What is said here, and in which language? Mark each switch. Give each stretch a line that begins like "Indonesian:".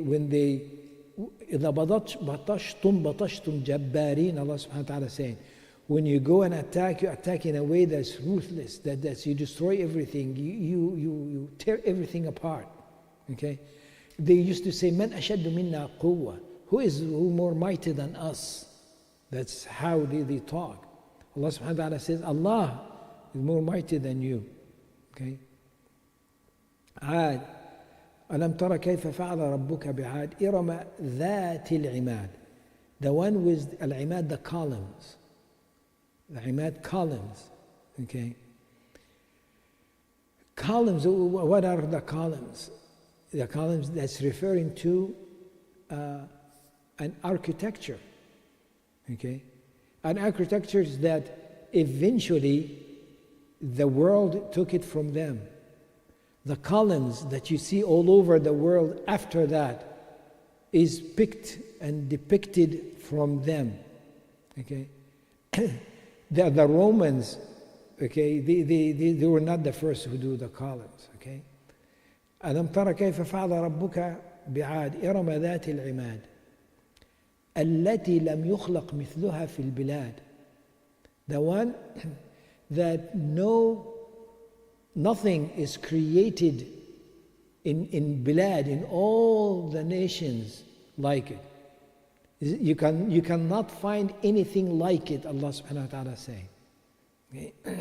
English: When they,
Arabic: إذا بطشتم جبارين,
English: Allah subhanahu wa ta'ala saying, when you go and attack, you attack in a way that's ruthless, that you destroy everything, you tear everything apart. Okay? They used to say,
Arabic: Man ashaddu minna quwwa,
English: who more mighty than us? That's how they talk. Allah subhanahu wa ta'ala says, Allah is more mighty than you. Okay? Ad.
Arabic: ألم ترى كيف فعل ربك بعاد إرم ذات العماد.
English: The one with العماد, the columns. The Imad, columns, okay? Columns, what are the columns? The columns, that's referring to an architecture, okay? An architecture is that eventually the world took it from them. The columns that you see all over the world after that is picked and depicted from them, okay? The Romans, okay, they were not the first who do the columns, okay?
Arabic: ألم ترى كيف فعل ربك بعاد إرم ذات العماد التي لم يخلق مثلها في البلاد.
English: The one that nothing is created in Bilad, in all the nations like it. You cannot find anything like it, Allah subhanahu wa ta'ala is saying. Okay?